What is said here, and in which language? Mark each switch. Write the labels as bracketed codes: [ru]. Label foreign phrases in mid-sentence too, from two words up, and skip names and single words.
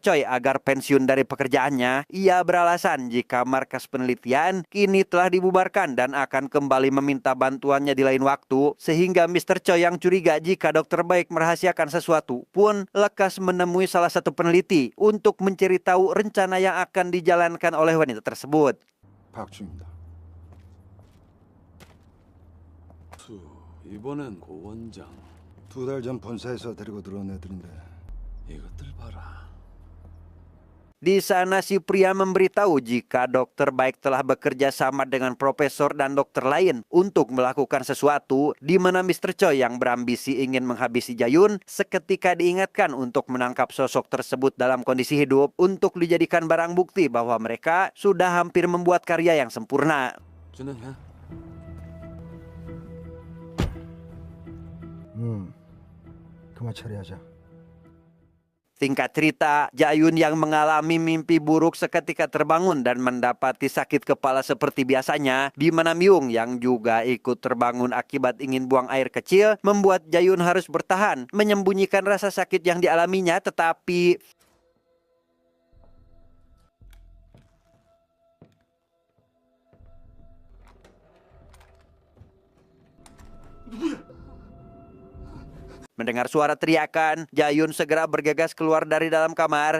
[id] Choi agar pensiun dari pekerjaannya. Ia beralasan jika markas penelitian kini telah dibubarkan dan akan kembali meminta bantuannya di lain waktu, sehingga Mr. Choi yang curiga jika dokter baik merahasiakan sesuatu pun lekas menemui salah satu peneliti untuk mencari tahu rencana yang akan dijalankan oleh wanita tersebut. [ko] 박주입니다. 이번엔 고 원장. 2달 전 본사에서 데리고 들어온 애들인데 이것들 봐라. [id] Di sana si pria memberitahu jika dokter baik telah bekerja sama dengan profesor dan dokter lain untuk melakukan sesuatu, di mana Mr. Choi yang berambisi ingin menghabisi Jayun seketika diingatkan untuk menangkap sosok tersebut dalam kondisi hidup untuk dijadikan barang bukti bahwa mereka sudah hampir membuat karya yang sempurna. [ko] 진행해. 그만 처리하자. [id] Singkat cerita, Jayun yang mengalami mimpi buruk seketika terbangun dan mendapati sakit kepala seperti biasanya, di mana Myung yang juga ikut terbangun akibat ingin buang air kecil, membuat Jayun harus bertahan, menyembunyikan rasa sakit yang dialaminya, tetapi mendengar suara teriakan, Jayun segera bergegas keluar dari dalam kamar.